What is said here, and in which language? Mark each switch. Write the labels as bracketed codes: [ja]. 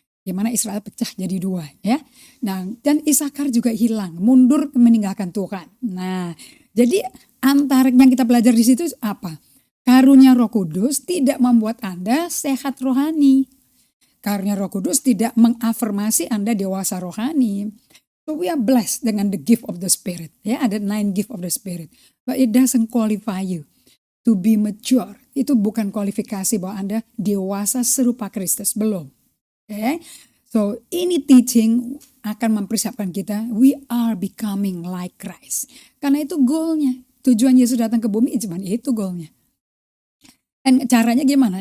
[id] Di mana Israel pecah jadi dua, ya. Nah, dan Issachar juga hilang, mundur meninggalkan Tuhan. Nah, jadi antara yang kita belajar di situ apa? Karunia Roh Kudus tidak membuat Anda sehat rohani. Karunia Roh Kudus tidak mengafirmasi Anda dewasa rohani. [en] So we are blessed dengan the gift of the Spirit. [id] Ya, ada [en] 9 gift of the Spirit. But it doesn't qualify you to be mature. [id] Itu bukan kualifikasi bahwa Anda dewasa serupa Kristus, belum. Okay? [en] So ini teaching [id] akan mempersiapkan kita, [en] we are becoming like Christ. [id] Karena itu goalnya. Tujuan Yesus datang ke bumi, cuma itu goalnya. Dan caranya gimana?